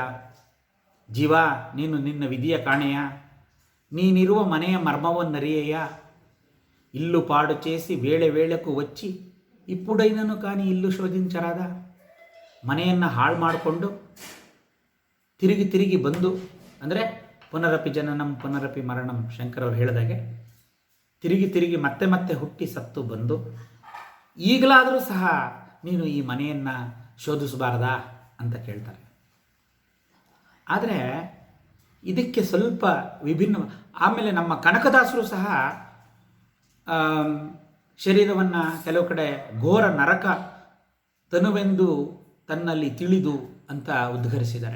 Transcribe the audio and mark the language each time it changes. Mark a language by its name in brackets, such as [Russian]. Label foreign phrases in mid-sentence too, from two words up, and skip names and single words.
[Kannada] ಜೀವ, ನೀನು ನಿನ್ನ ವಿಧಿಯ ಕಾಣೆಯ, ನೀನಿರುವ ಮನೆಯ ಮರ್ಮವನ್ನರಿಯೆಯ. [Telugu] ఇల్లు పాడు చేసి వేళ వేళకూ వచ్చి ఇప్పుడైనను కాని ఇల్లు శోధించరాద. [Kannada] ಮನೆಯನ್ನು ಹಾಳು ಮಾಡಿಕೊಂಡು ತಿರುಗಿ ತಿರುಗಿ ಬಂದು, ಅಂದರೆ [Sanskrit] ಪುನರಪಿ ಜನನಂ ಪುನರಪಿ ಮರಣಂ, [Kannada] ಶಂಕರವ್ರು ಹೇಳಿದಾಗೆ ತಿರುಗಿ ತಿರುಗಿ ಮತ್ತೆ ಮತ್ತೆ ಹುಟ್ಟಿ ಸತ್ತು ಬಂದು ಈಗಲಾದರೂ ಸಹ ನೀನು ಈ ಮನೆಯನ್ನು ಶೋಧಿಸಬಾರದಾ ಅಂತ ಕೇಳ್ತಾರೆ. ಆದರೆ ಇದಕ್ಕೆ ಸ್ವಲ್ಪ ವಿಭಿನ್ನ. ಆಮೇಲೆ ನಮ್ಮ ಕನಕದಾಸರು ಸಹ ಶರೀರವನ್ನು ಕೆಲವು ಕಡೆ ಘೋರ ನರಕ ತನುವೆಂದು ತನ್ನಲ್ಲಿ ತಿಳಿದು ಅಂತ ಉದ್ಘರಿಸಿದ್ದಾರೆ.